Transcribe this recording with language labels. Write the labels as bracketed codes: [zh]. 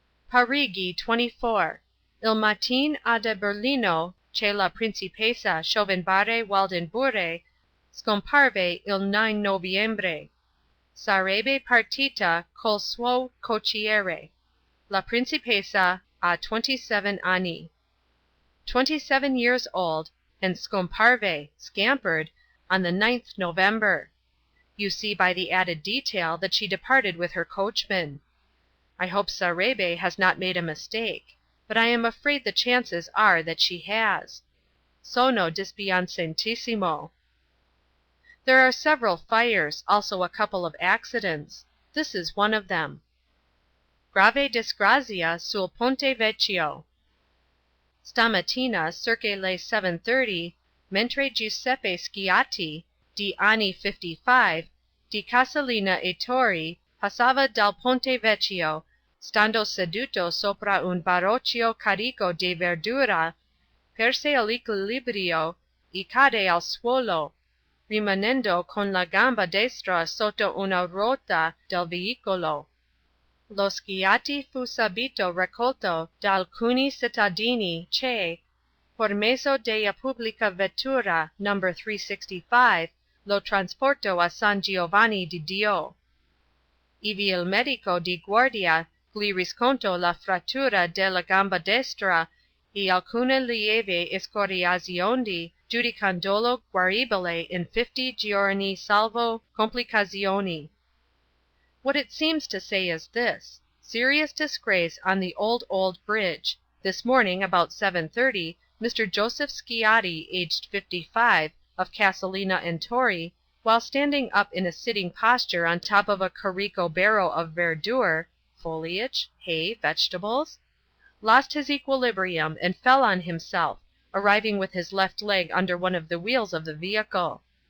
[it] Parigi, 24. Il matin a da Berlino che la principessa Schovenbare Waldenburre scomparve il 9 novembre. Sarebbe partita col suo cocchiere. La principessa ha 27 anni. [en] 27 years old, and scomparve, scampered, on the 9th November. You see by the added detail that she departed with her coachman. I hope Sarebbe has not made a mistake, but I am afraid the chances are that she has. [it] Sono dispiacentissimo. [en] There are several fires, also a couple of accidents. This is one of them. [it] Grave disgrazia sul Ponte Vecchio. Stamattina, circa le 7:30, mentre Giuseppe Schiatti, di anni 55, di Casalina e Torri, passava dal Ponte Vecchio, stando seduto sopra un barocchio carico de verdura, perse l'equilibrio e cade al suolo, rimanendo con la gamba destra sotto una ruota del veicolo. Lo Schiatti fu subito raccolto da alcuni cittadini che, por mezzo della pubblica vettura No. 365, lo trasportò a San Giovanni di Dio. Ivi il medico di guardia gli riscontò la frattura della gamba destra e alcune lieve escoriazioni, giudicandolo guaribile in 50 giorni salvo complicazioni. [en] What it seems to say is this: serious disgrace on the old bridge. This morning about 7:30, Mr. Joseph Schiatti, aged 55, of Castellina and Torri, while standing up in a sitting posture on top of a carico barrow of verdure (foliage, hay, vegetables), lost his equilibrium and fell on himself, arriving with his left leg under one of the wheels of the vehicle.